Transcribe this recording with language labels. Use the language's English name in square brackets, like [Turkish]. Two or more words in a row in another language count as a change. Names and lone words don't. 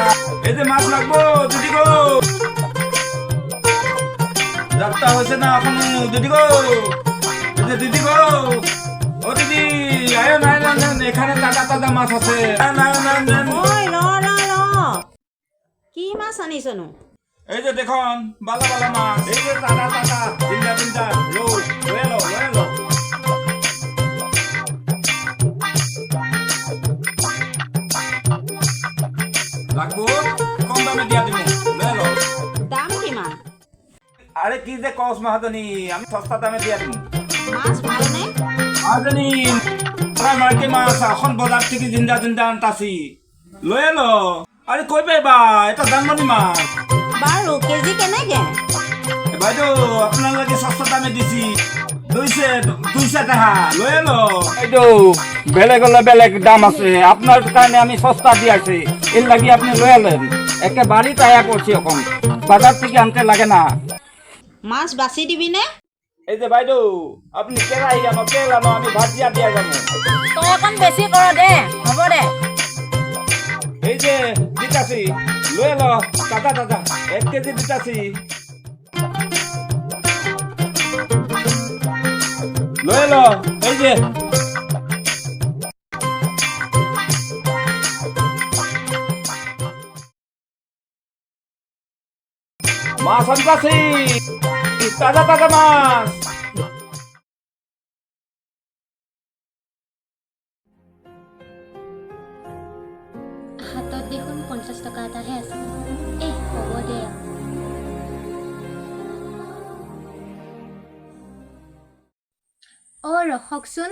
[Bangla] এই যে মাছ লাগবো দিদি গো, যাত্রা হয়েছে না এখনো দিদি গো, এই যে দিদি গো, ও দিদি আয় নাই এখানে তাজা তাজা মাছ আছে। [Assamese] ঐ ৰ কি মাছ আনিছনো? [Bangla] এই যে দেখুন বালা বালা মাছ, এই যে তাজা তাজা জিন্দা জিন্দা লয়ে লো লাগবো, কম দামে দিয়া দিব, লয়ে লো। [Assamese] দাম কিমান? [Bangla] আরে কি যে কস মাহাজনী, আমি সস্তা দামে দিয়া দিব। [Assamese] মাছ ভালনে? [Bangla] মাহাজনী মার্কে মাছ এখন বজার থেকে জিন্দা জিন্দা আনতাছি, লয়ে লো। আরে কই পাইবা, এটা জানমনি মাছ। [Assamese] বাৰু কেজি কেনেকে? [Bangla] বাইদেউ আপনার লাগে সস্তা দামে দিছি, দুইশা টাকা, লয়ে লো। বাইদেউ বেলেগ হলে বেলেগ দাম আছে, আপনার কারণে আমি সস্তা দিয়েছি, এর লাগি আপনি লয়ে লেন। একে বাড়িতে আয়া করছি এখন, বাজার থেকে আনতে লাগে না। [Assamese] মাছ বাছি দিবিনে? [Bangla] এই যে বাইদেউ আপনি কেরাই আনো তেল আনো, আমি ভাজিয়া দিয়া যাবো। [Assamese] তই অকণ বেছি কৰ দে, হ'ব দে। [Bangla] এই যে দিতাছি, লয়ে লো, টাটা টাটা 1 কেজি দিতাছি, লয়ে লো। এই যে মাছ আনতাছি, তাজা তাজা মাছ। [Assamese] হাতত দেখোন 50 টকা এটাহে আছে। হ'ব দে। ৰখকচোন,